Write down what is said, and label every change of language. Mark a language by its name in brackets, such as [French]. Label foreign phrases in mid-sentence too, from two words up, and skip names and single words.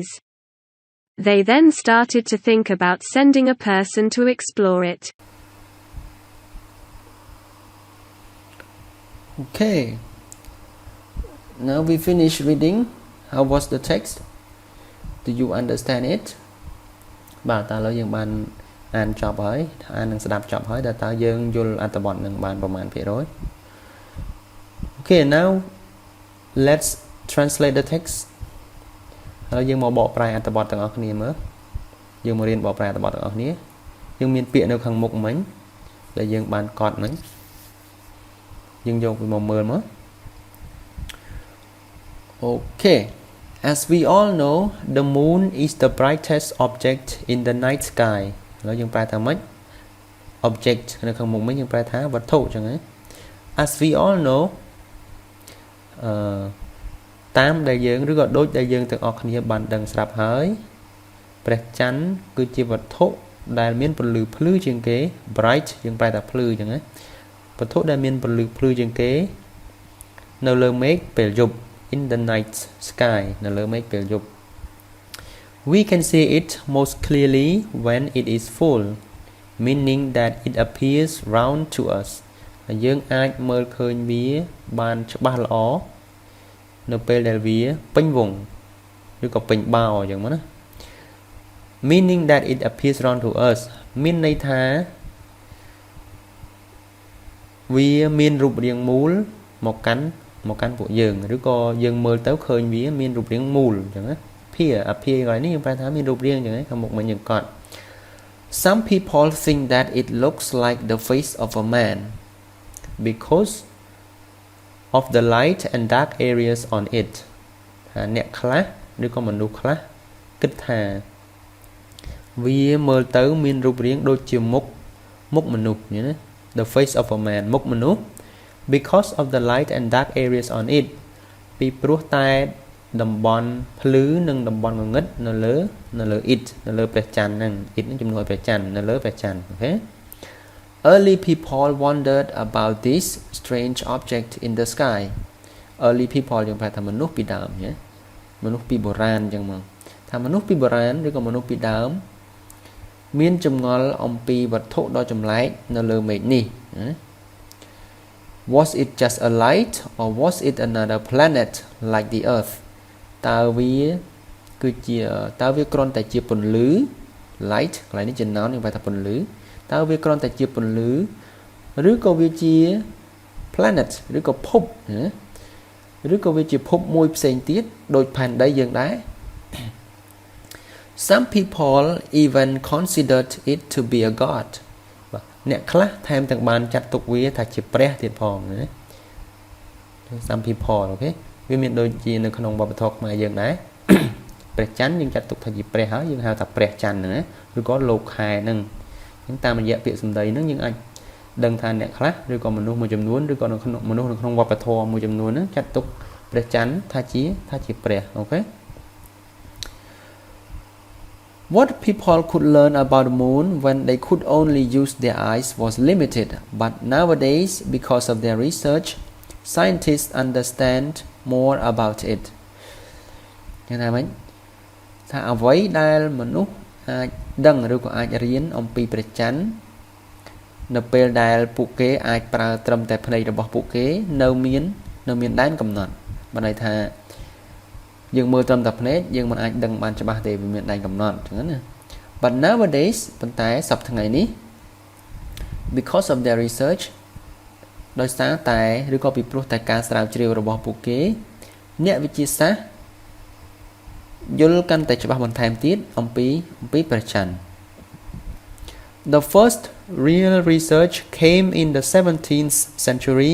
[English] They then started to think about sending a person to explore it. Okay. Now we finish reading. How was the text? Do you understand it? [Khmer] បាទតើឥឡូវយើងបានអានចប់ហើយអាននឹងស្ដាប់ចប់ហើយតើយើងយល់អត្ថបទនឹងបានប្រមាណភាគរយ [English] Okay, now let's translate the text. [Khmer] ហើយយើងមកបកប្រែអត្ថបទទាំងអស់គ្នាមើលយើងមករៀនបកប្រែអត្ថបទទាំងអស់គ្នាយើងមានពាក្យនៅខាងមុខមិញដែលយើងបានកត់មិញយើងយកវាមកមើលមក [English] Okay, as we all know, the moon is the brightest object in the night sky. [Khmer] ឥឡូវយើងប្រែថាម៉េច object នៅខាងមុខមិញយើងប្រែថាវត្ថុអញ្ចឹងណា [English] As we all know [Khmer] តាមដែលយើងឬក៏ ដូចដែលយើងទាំងអស់គ្នាបានដឹងស្រាប់ហើយព្រះច័ន្ទគឺជាវត្ថុដែលមានពន្លឺភ្លឺជាងគេ bright យើងប្រែថាភ្លឺអញ្ចឹងណាវត្ថុដែលមានពន្លឺភ្លឺជាងគេនៅលើមេឃពេលយប់ [English] in the night sky [Khmer] នៅលើមេឃពេលយប់ [English] We can see it most clearly when it is full, meaning that it appears round to us. [Khmer] ហើយយើងអាចមើលឃើញវាបានច្បាស់ល្អនៅពេលដែលវាពេញវងឬក៏ពេញបោអញ្ចឹងមកណា [English] Meaning that it appears round to us [Khmer] មានន័យថាវាមានរូបរាងមូលមកកាន់ពួក យើងឬក៏យើងមើលទៅឃើញវាមានរូបរាងមូលអញ្ចឹងណា appear កន្លែងនេះយើងប្រែថាមានរូបរាងអញ្ចឹងខាងមុខមិញយើងកត់ [English] Some people think that it looks like the face of a man because of the light and dark areas on it [Khmer] ថាអ្នកខ្លះឬក៏មនុស្សខ្លះ គិតថាវាមើលទៅមានរូបរាងដូចជាមុខមនុស្សណា [English] The face of a man [Khmer] មុខមនុស្ស [English] because of the light and dark areas on it [Khmer] ពីព្រោះតែតំបន់ភ្លឺនិងតំបន់ងងឹតនៅលើ it នៅលើព្រះច័ន្ទហ្នឹង it នឹងជំនួយព្រះច័ន្ទនៅលើព្រះច័ន្ទអូខេ [English] Early people wondered about this strange object in the sky. Early people [Khmer] យើងប្រែថាមនុស្សពីដើមណាមនុស្សពីបុរាណអញ្ចឹងមកថាមនុស្សពីបុរាណឬក៏មនុស្សពីដើមមានចម្ងល់អំពីវត្ថុដ៏ចម្លែកនៅលើមេឃនេះណា [English] Was it just a light or was it another planet like the earth [Khmer] តើវា គ្រាន់តែជាពន្លឺ light កន្លែងនេះជា noun យើងប្រែថាពន្លឺតើវាគ្រាន់តែជាពន្លឺឬក៏វាជា planet ឬក៏ភពណាឬក៏វាជាភពមួយផ្សេងទៀតដូចផែនដីយើងដែរ [English] Some people even considered it to be a god [Khmer] បាទអ្នកខ្លះថែមទាំងបានចាត់ទុកវាថាជាព្រះទៀតផងណា [English] Some people [Khmer] អូខេវាមានដូចជានៅក្នុងវប្បធម៌ខ្មែរយើងដែរ ព្រះច័ន្ទយើងចាត់ទុកថាជាព្រះហើយយើងហៅថាព្រះច័ន្ទណាឬក៏លោកខែហ្នឹងតាមរយៈពាក្យសម្ដីហ្នឹងយើងអាចដឹងថាអ្នកខ្លះឬក៏មនុស្សមួយចំនួនឬក៏មនុស្សនៅក្នុងវប្បធម៌មួយចំនួនហ្នឹងចាត់ទុកព្រះច័ន្ទថាជាព្រះអូខេ [English] What people could learn about the moon when they could only use their eyes was limited, but nowadays because of their research scientists understand more about it [Khmer] យ៉ាងណាមិញថាអ្វីដែលមនុ ស្សអាចដឹងឬក៏អាចរៀនអំពីព្រះច័ន្ទនៅពេលដែលពួកគេអាចប្រើត្រឹមតែភ្នែករបស់ពួកគេ នៅមានដែនកំណត់បានន័យថាយើងមើលត្រឹមតែភ្នែកយើងមិនអាចដឹងបានច្បាស់ ទេវាមានដែនកំណត់អញ្ចឹងណា [English] But nowadays [Khmer] ប៉ុន្តែសប្តាហ៍ថ្ងៃនេះ [English] because of their research [Khmer] ដោយសារតែឬក៏ពីព្រោះតែការស្រាវជ្រាវរបស់ពួកគេអ្នកវិទ្យាសាស្ត្រយល់កាន់តែច្បាស់បន្ថែមទៀតអំពីព្រះច័ន្ទ [English] The first real research came in the 17th century